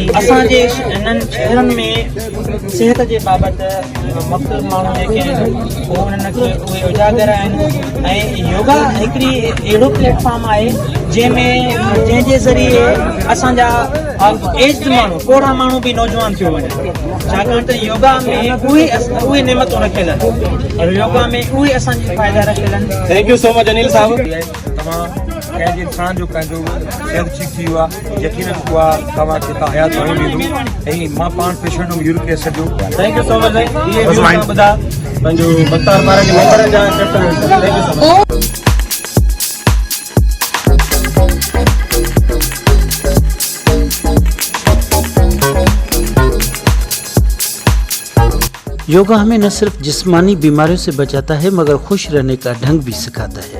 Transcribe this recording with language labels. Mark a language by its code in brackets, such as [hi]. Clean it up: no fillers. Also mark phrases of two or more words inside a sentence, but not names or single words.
[sd] असांजे इन्हनि शहरनि में सिहत जे बाबति मुख़्तलिफ़ माण्हू जेके आहिनि उन्हनि खे उहे उजागर आहिनि ऐं योगा हिकिड़ी अहिड़ो प्लेटफॉर्म आहे जंहिंजे ज़रिए असांजा एज्ड माण्हू, कोड़ा माण्हू बि नौजवान थियो वञे, छाकाणि त योगा में उहे नेमतूं रखियल आहिनि और योगा में उहे असांजी फ़ाइदा रखियल आहिनि। [en] Thank you so much अनिल साहब। [sd] तव्हां कंहिंजे इंसान जो पंहिंजो सिहत ठीक थी वियो आहे, यकीनन उहा तव्हांखे त हयात रही ॾींदो। ऐं मां पाण पेशेंट हुउमि यूरिक एसिड जो। [en] Thank you so much [sd] साईं। इहे ॿुधा पंहिंजो बत्तार पारा जे मेंबरनि जा कैप्टन। [en] Thank you so much. [hi] योगा हमें न सिर्फ जिस्मानी बीमारियों से बचाता है मगर खुश रहने का ढंग भी सिखाता है।